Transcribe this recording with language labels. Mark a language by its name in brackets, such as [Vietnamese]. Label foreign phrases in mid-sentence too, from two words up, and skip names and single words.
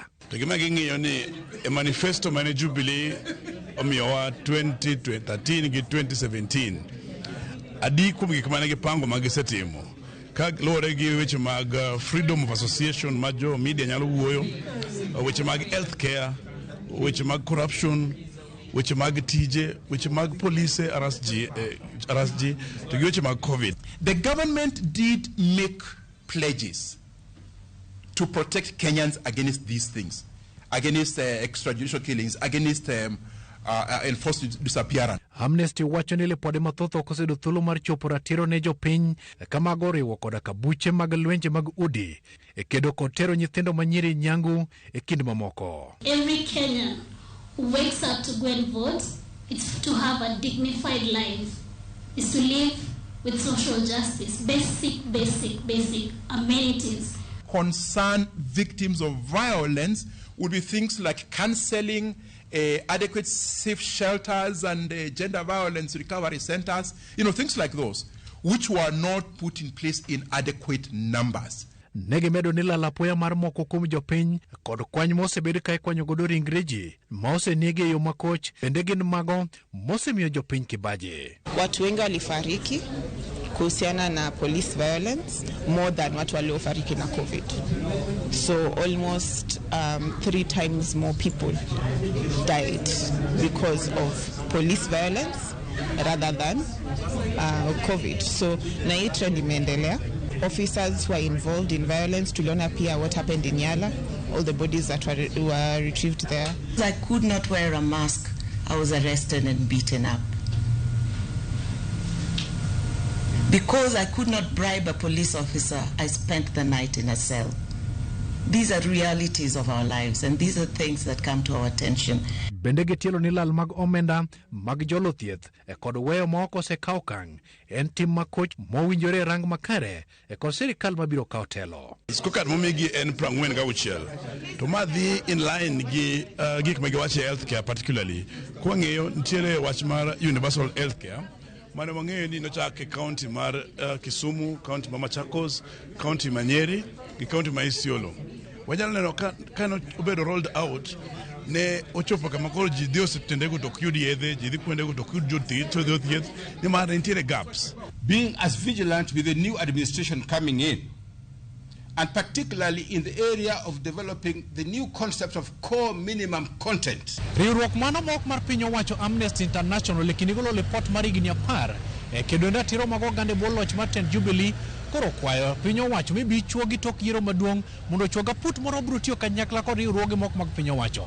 [Luo (Kenya and Tanzania)] To gima ging'iyo ni e manifesto mane Jubilee omiyowa 2013 gi 2017 adi kuom gik mane gipango magisetimo ka luwore gi weche mag [English] freedom of association [Luo (Kenya and Tanzania)] ma jo media nyalo wuoyo, weche mag healthcare, weche mag corruption, weche mag tije, weche mag police RSG to gi weche mag COVID. [English] The government did make pledges to protect Kenyans against these things, against extrajudicial killings, against enforced disappearance. [Luo (Kenya and Tanzania)] Amnesty wacho ni lipode mathoth okosedo thuolo mar chopo ratiro ne jopiny kama goriwo koda kabuche mag lwenje mag udi e kedo kod tero nyithindo manyiri nyangu e kind mamoko. [English] Every Kenyan who wakes up to go and vote, it's to have a dignified life, is to live with social justice, basic amenities. Concern victims of violence would be things like counseling, adequate safe shelters, and gender violence recovery centers, things like those, which were not put in place in adequate numbers. [Luo (Kenya and Tanzania)] Negimedo ni lalapoya mar moko kuom jopiny kod kwany mosebedo ka ikwanyo godo ringre ji ma osenegi e yo makoch bende gin mago mosemiyo jopiny kibaji. [Swahili] Watu wengi walifariki kuhusiana na [English] police violence [Swahili] more than watu waliofariki na COVID. [English] So almost 3 times more people died because of police violence rather than COVID. [Swahili] So na hii trend imeendelea. [English] Officers who are involved in violence, [Swahili] tuliona pia [English] what happened in Yala, all the bodies that were retrieved there. I could not wear a mask. I was arrested and beaten up. Because I could not bribe a police officer, I spent the night in a cell. These are realities of our lives, and these are things that come to our attention. [Luo (Kenya and Tanzania)] Bende gitielo ni lal mag omenda mag jolo thieth kod weyo moko osekaw kang en tim makoch mowinjore rang makare kod sirikal mabiro kawo telo. Skokat momigi en 46 to madhi [English] in line [Luo (Kenya and Tanzania)] gi gik ma giwacho healthcare particularly kwang'eyo nitiere wach mar [English] universal healthcare [Luo (Kenya and Tanzania)] mane wang'eyo ni nochak e county mar Kisumu, county ma Machakos, county ma Nyeri gi county ma Isiolo. Wanyalo neno ka obedo [English] rolled out [Luo (Kenya and Tanzania)] ne ochopo kama koro ji dhi osiptendego to ok yud yedhe, ji dhi kuondego to ok yud jothieth nimar nitiere gaps. [English] Being as vigilant with the new administration coming in, and particularly in the area of developing the new concept of core minimum content. [Luo (Kenya and Tanzania)] Riwruok mano mok mar piny owacho Amnesty International lekini golo report mar higni 10 kendo ndatiro mag oganda bwo loch mar Tent Jubilee koro kwayo piny owacho mibi chuo gi tok yiero maduong' mondo chuoga put moro biro tiyo kanyakla kod riwruoge moko mag piny owacho.